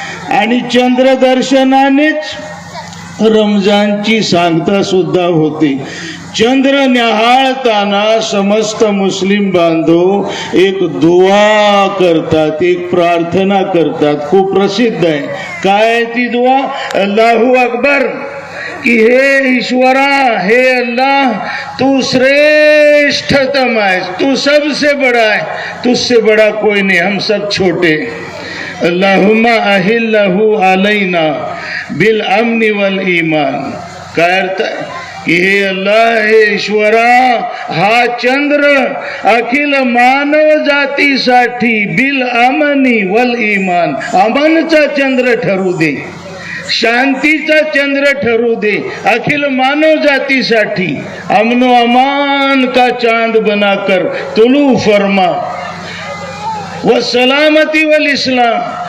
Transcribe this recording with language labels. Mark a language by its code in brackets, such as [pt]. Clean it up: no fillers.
[mr] आणि चंद्र दर्शनानेच रमजानची सांगता सुद्धा होते. चंद्र न्याहाळताना समस्त मुस्लिम बांधव एक दुआ करतात, एक प्रार्थना करतात, खूप प्रसिद्ध आहे. काय ती दुआ? [ar] अल्लाहू अकबर, [hi] कि हे ईश्वरा, हे अल्लाह, तू श्रेष्ठतम है, तू सबसे बड़ा है, तुझसे बड़ा कोई नहीं, हम सब छोटे. [ar] अल्लाहुम्मा अहिल्लहु अलैना बिल अम्नि वल ईमान. [mr] काय अर्थ आहे की हे अल्लाह, हे ईश्वरा, हा चंद्र अखिल मानव जातीसाठी [ar] बिल अमनी वल ईमान, [mr] अमनचा चंद्र ठरू दे, शांतीचा चंद्र ठरू दे, अखिल मानव जातीसाठी [hi] अमनो अमान का चांद बनाकर तुलू फरमा [ar] व सलामती वल इस्लाम.